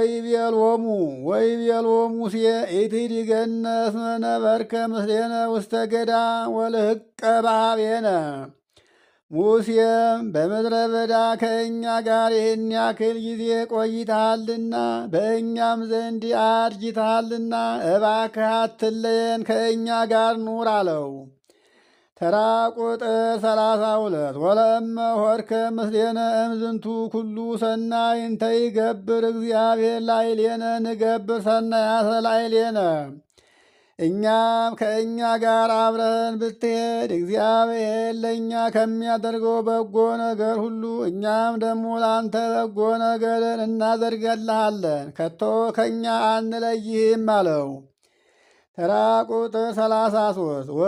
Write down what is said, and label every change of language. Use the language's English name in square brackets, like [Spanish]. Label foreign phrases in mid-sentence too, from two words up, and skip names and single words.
[Geez] ወይቤሎ ሙሴ ኢትሂድገነ እስመ ነበርከ ምስሌነ ውስተ ገዳም ወልህቀ በኀቤነ። [Amharic] ሙሴም በምድረ በዳ ከእኛ ጋር ይህን ያክል ጊዜ ቆይተሃልና በእኛም ዘንድ አርጅተሃልና እባክህ አትለየን፣ ከእኛ ጋር ኑር አለው። ተራ ቁጥር 32 [Geez] ወለእመ ሆርከ ምስሌነ እምዝንቱ ኩሉ ሰናይ እንተ ይገብር እግዚአብሔር ላዕሌነ ንገብር ሰናያተ ላዕሌነ። [Amharic] እኛም ከእኛ ጋር አብረን ብትሄድ እግዚአብሔር ለእኛ ከሚያደርገው በጎ ነገር ሁሉ እኛም ደግሞ ለአንተ በጎ ነገርን እናደርገልሃለን፣ ከቶ ከእኛ አንለይህም አለው። ተራ ቁጥር 33